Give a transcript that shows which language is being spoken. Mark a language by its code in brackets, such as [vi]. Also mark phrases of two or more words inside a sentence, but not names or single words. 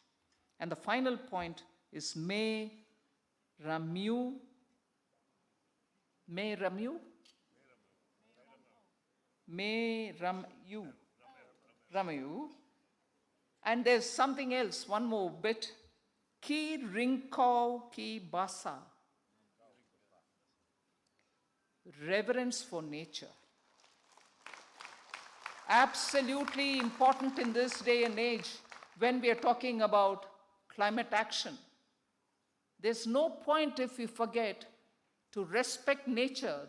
[en] And the final point is [kha] Me Ramu. Me Ramu? Me Ramu. Ramayu. [en] And there's something else, one more bit. [kha] Ki ringkau ki basa. [en] Reverence for nature. Absolutely important in this day and age when we are talking about climate action. There's no point if we forget to respect nature.